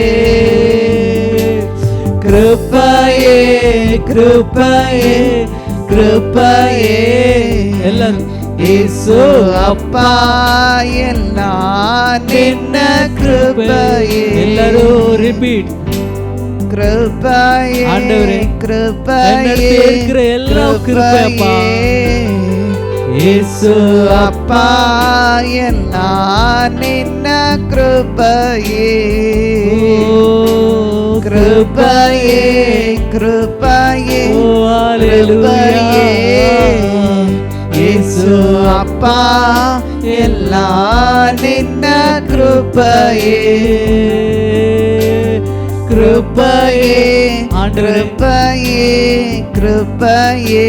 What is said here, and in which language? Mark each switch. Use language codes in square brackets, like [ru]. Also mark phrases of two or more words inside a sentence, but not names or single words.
[kn] ಕೃಪೆಯೇ ಕೃಪೆಯೇ ಕೃಪೆಯೇ ಎಲ್ಲರೂ ಯೇಸು ಅಪ್ಪ, ಎಲ್ಲ ನಿನ್ನ ಕೃಪೆಯೇ. ಎಲ್ಲರೂ ರಿಪೀಟ್. [ta] கிருபையே ஆண்டவரே, கிருபையே என்னிடத்தில் இருக்கிற எல்லா கிருபையப்பா. [kn] ಯೇಸು ಅಪ್ಪ ಎಲ್ಲ ನಿನ್ನ ಕೃಪೆಯೇ ಕೃಪೆಯೇ ಕೃಪೆಯೇ ಕೃಪೆಯೇ ಯೇಸು ಅಪ್ಪ ಎಲ್ಲ ನಿನ್ನ ಕೃಪೆಯೇ ಕೃಪೆಯೇ ಕೃಪೆಯೇ ಕೃಪೆಯೇ